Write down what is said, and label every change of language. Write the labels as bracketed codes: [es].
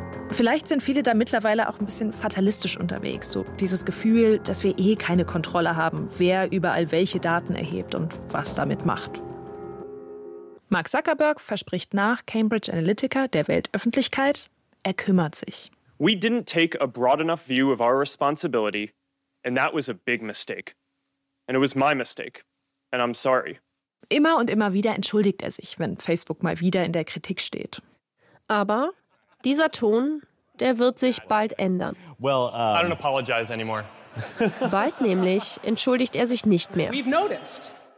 [de] Vielleicht sind viele da mittlerweile auch ein bisschen fatalistisch unterwegs. So dieses Gefühl, dass wir eh keine Kontrolle haben, wer überall welche Daten erhebt und was damit macht. Mark Zuckerberg verspricht nach Cambridge Analytica der Weltöffentlichkeit, er kümmert sich. [en] We didn't take a broad enough view of our responsibility, and that was a big mistake. And it was my mistake, and I'm sorry. [de] Immer und immer wieder entschuldigt er sich, wenn Facebook mal wieder in der Kritik steht. Aber dieser Ton, der wird sich bald ändern. [en] Well, I don't apologize anymore. [de] Bald nämlich entschuldigt er sich nicht mehr. [en] We've noticed.